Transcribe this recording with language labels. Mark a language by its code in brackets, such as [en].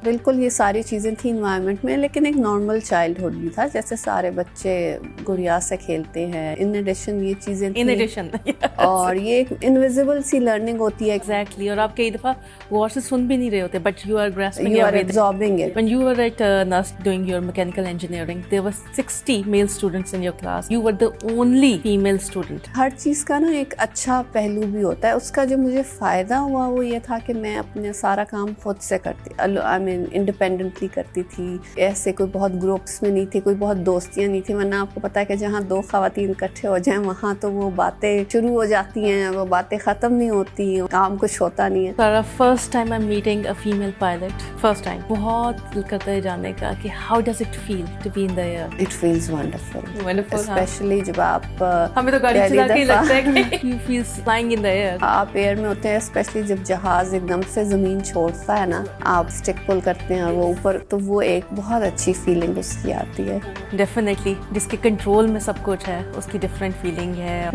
[ur] بالکل یہ ساری چیزیں تھیں انوائرمنٹ میں، لیکن ایک نارمل چائلڈ ہوڈ بھی تھا جیسے سارے بچے گڑیا سے کھیلتے ہیں. [en] in addition [ur] یہ چیزیں [en] in addition [ur] اور یہ ایک [en] invisible [ur] سی لرننگ ہوتی ہے. [en] Exactly. [ur] اور آپ کئی دفعہ غور سے سن بھی نہیں رہے ہوتے، [en] But you are grasping You are everything. absorbing it. When you were at NUST doing your mechanical engineering, there were 60 male students in your class. You were the only female student. [ur] ہر چیز کا نا ایک اچھا پہلو بھی ہوتا ہے. اس کا جو مجھے فائدہ ہوا وہ یہ تھا کہ میں اپنے سارا کام خود سے کرتی، [en] I mean independently [ur] کرتی تھی. ایسے کوئی بہت گروپس میں نہیں تھی، کوئی بہت دوستیاں نہیں تھیں. ورنہ آپ کو پتا ہے کہ جہاں دو خواتین اکٹھے ہو جائیں وہاں تو وہ باتیں شروع ہو جاتی ہیں، وہ باتیں ختم نہیں ہوتی، کام کچھ ہوتا نہیں ہے. [en] Sara, first time I'm meeting a female pilot. First time. [ur] بہت دل کرتا ہے جاننے کا کہ [en] how does it feel to be in the air? It feels wonderful. Wonderful. Especially [ur] جب آپ ہمیں تو گاڑی چلا کے ہی لگتا ہے کہ [en] you feel flying in the air. [ur] آپ ایئر میں ہوتے ہیں، اسپیشلی جب جہاز ایک دم سے زمین چھوڑتا ہے نا، آپ [en] stick pull [ur] کرتے ہیں اور وہ اوپر، تو وہ ایک بہت اچھی فیلنگ اس کی آتی ہے. [en] Definitely. [ur] جس کے کنٹرول میں سب کچھ ہے اس کی [en] different feeling [ur] ہے.